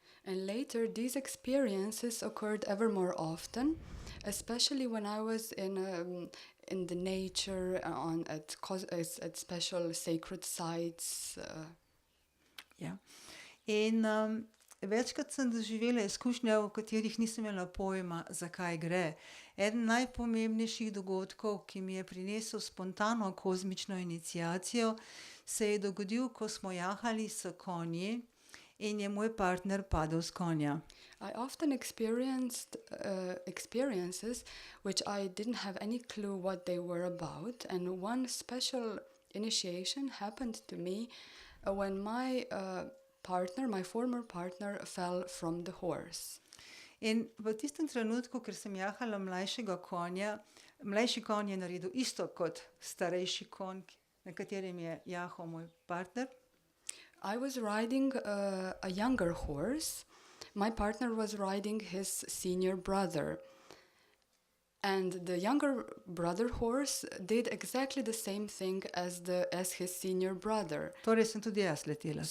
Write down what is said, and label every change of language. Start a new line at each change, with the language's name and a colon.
English: And later, these experiences occurred ever more often, especially when I was in the nature, at special sacred sites.
Slovenian: Ja. In večkrat sem doživela izkušnje, v katerih nisem imela pojma, zakaj gre. Eden najpomembnejših dogodkov, ki mi je prinesel spontano kozmično iniciacijo, se je dogodil, ko smo jahali s konji in je moj partner padel s konja.
English: I often experienced experiences which I didn't have any clue what they were about, and one special initiation happened to me when my former partner, fell from the horse.
Slovenian: In v tistem trenutku, ker sem jahala mlajšega konja, mlajši konj je naredil isto kot starejši konj, na katerem je jahal moj partner.
English: I was riding a younger horse. My partner was riding his senior brother. And the younger brother horse did exactly the same thing as his senior brother.
Slovenian: Torej sem tudi jaz letela s